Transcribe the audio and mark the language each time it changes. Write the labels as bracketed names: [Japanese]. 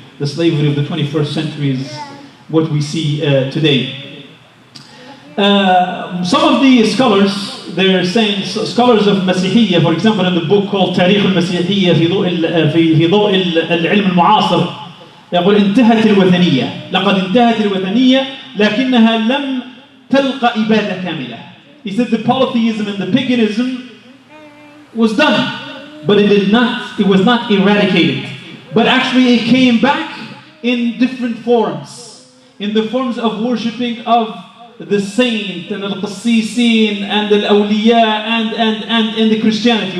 [English] The slavery of the 21st century is what we see today. Some of the scholars, they're saying, scholars of Masihiyya, for example, in the book called تاريخ المسيحية في ضوء العلم المعاصر, [Arabic] يقول انتهت الوثنية. لقد انتهت الوثنية لكنها لم تلقى إبادة كاملة. [English] He said the polytheism and the paganism was done. But it was not eradicated. But actually it came back in different forms. In the forms of worshipping of the saint and al-qassisin and al-awliya and in the Christianity.